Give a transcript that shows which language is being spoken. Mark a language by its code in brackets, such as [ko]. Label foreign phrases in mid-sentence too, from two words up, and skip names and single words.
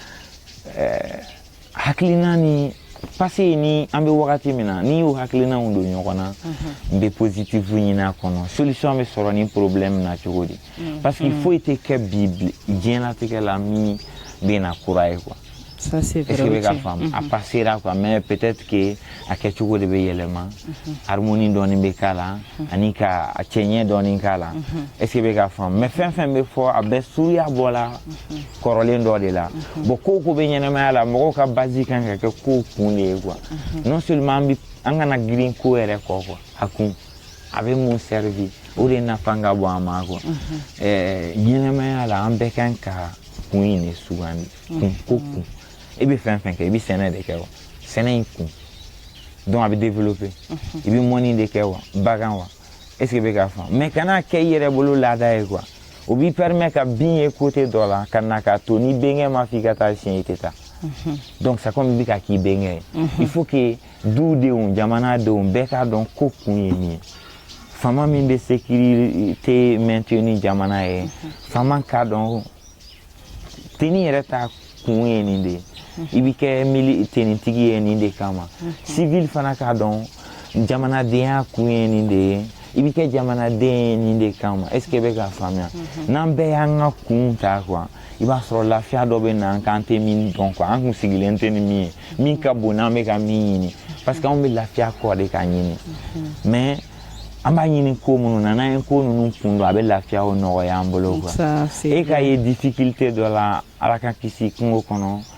[bm] hakilina ni passé ni an bɛ wagati min na n'i y'o hakilinaw don ɲɔgɔn na n bɛ positif ɲini a kɔnɔ solution bɛ sɔrɔ ni problème na cogo di [fr] parce que [bm] foyi tɛ kɛ bi diɲɛlatigɛ la min bɛ na kura ye quoi [fr] ça c'est vrai est-ce que [bm] bɛ ka faamu a passera quoi [fr] mais peut-être que [bm] a kɛcogo de bɛ yɛlɛma harmonie dɔɔni bɛ k'a la ani ka cɛɲɛ dɔɔni k'a la [fr] est-ce que [bm] bɛ ka faamu mais fɛn fɛn bɛ fɔ a bɛɛ suruya bɔla kɔrɔlen dɔ de la bon ko ko bɛ ɲɛnamaya la mɔgɔw ka base kan ka kɛ ko kun de ye quoi [fr] non seulement [bm] an kana girin ko yɛrɛ kɔ quoi a kun a bɛ mun servir o de nafa ka bon a ma quoi ɲɛnamaya la an bɛɛ kan ka kun in de sugandi kun ko kun i bɛ fɛn fɛn kɛ i bɛ sɛnɛ de kɛ wa sɛnɛ in kun donc a bɛ développer i bɛ mɔni de kɛ wa bagan wa [fr] est-ce que [bm] bɛ ka faamu mais kana kɛ i yɛrɛ bolo laada ye quoi o b'i permet ka bin ye côté dɔ la ka na ka to ni bɛnkɛ ma f'i ka taa siɲɛ i tɛ taa [fr] donc c'est comme [bm] i bɛ ka k'i bɛnkɛ ye [fr] il faut que [bm] dudenw jamanadenw bɛɛ k'a dɔn ko kun ye min ye fama min bɛ sécurité maintenir jamana ye fama ka dɔn teni yɛrɛ ta kun ye nin de i bɛ kɛ tenitigi ye nin de kama civil fana ka dɔn jamanadenya kun ye nin de ye i bɛ kɛ jamanaden ye nin de kama [fr] est ce que [bm] bɛ ka faamuya n'an bɛɛ y'an ka kun ta quoi i b'a sɔrɔ lafiya dɔ bɛ na k'an tɛ min dɔn quoi an kun sigilen tɛ ni min ye min ka bon n'an bɛ ka min ɲini parce que anw bɛ lafiya kɔ de ka ɲini mais an b'a ɲini ko minnu na n'an ye ko ninnu kun dɔn a bɛ lafiyaw nɔgɔya an bolo quoi e ka ye difficulté dɔ la ala ka kisi kungo kɔnɔ